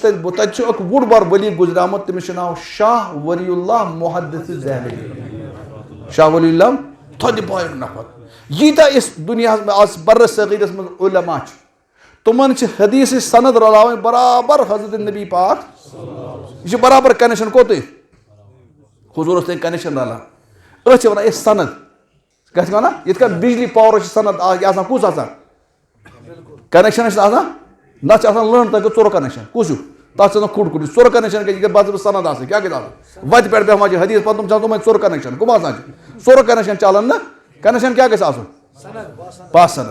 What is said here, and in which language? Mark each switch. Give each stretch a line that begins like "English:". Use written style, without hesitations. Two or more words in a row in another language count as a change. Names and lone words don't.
Kashmiri: تتہِ چھُ اکھ بوٚڑ بار ولی گُزریومُت تٔمِس چھُ ناو شاہ ولی اللہ محدث دہلوی. شاہ ولی اللہ تھودِ پایُک نفر. ییٖتیاہ أسۍ دُنیاہس منٛز آز برِ صغیٖرس منٛز علما چھِ تِمن چھِ حدیٖثٕچ سند رلاوٕنۍ برابر حضرت نبی پاک. یہِ چھِ برابر کنیکشن کوٚتُے حضوٗرس تانۍ کنیکشن رلان. أسۍ چھِ ونان أسۍ سند کیٛاہ چھِ ونان یِتھ کٔنۍ بجلی پاورس چھِ سند یہِ آسان کُس آسان کنیکشن چھِ آسان نتہٕ چھِ آسان لٔنڈ تتھ گوٚو ژوٚر کنیکشن کُس ہیوٗ تتھ چھِ آسان کھُڑ کھُڑ ژوٚر کنیکشن گژھِ یہِ گژھِ باضٲبطہٕ سند آسٕنۍ کیٛاہ گژھِ آسٕنۍ وتہِ پٮ۪ٹھ بیٚہوان چھِ حدیٖث پتہٕ تِم چھِ آسان تِمن ژوٚر کنیکشن کٕم آسان چھِ ژوٚر کنیکشن چلان نہٕ کنیکشن کیٛاہ گژھِ آسُن پاس سند.